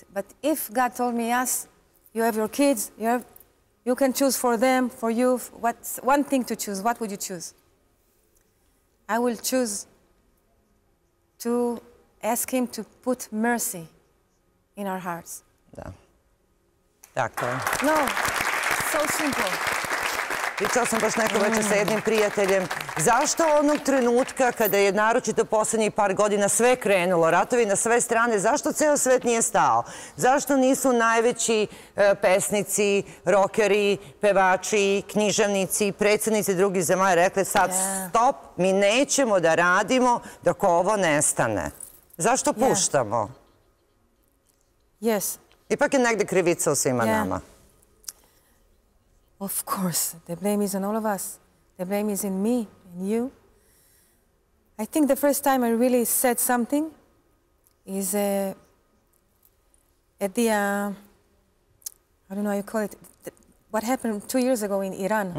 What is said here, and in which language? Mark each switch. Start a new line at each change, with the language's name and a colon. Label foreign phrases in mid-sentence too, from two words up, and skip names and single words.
English: But if God told me, yes, you have your kids, you can choose for them, for you, what's one thing to choose, what would you choose? I will choose to ask him to put mercy in our hearts.
Serbian: Da. Tako je.
English: No, so simple.
Serbian: Pričala sam baš neko večer sa jednim prijateljem. Zašto onog trenutka kada je naročito poslednjih par godina sve krenulo, ratovi na sve strane, zašto ceo svet nije stao? Zašto nisu najveći pesnici, rokeri, pevači, književnici, predsjednici drugih zemalja rekli sad stop, mi nećemo da radimo dok ovo nestane? Zašto puštamo?
English: Yes.
Serbian: Ipak je negde krivica u svima nama.
English: Of course, the blame is on all of us. The blame is in me and you. I think the first time I really said something is at the, I don't know how you call it, what happened 2 years ago in Iran.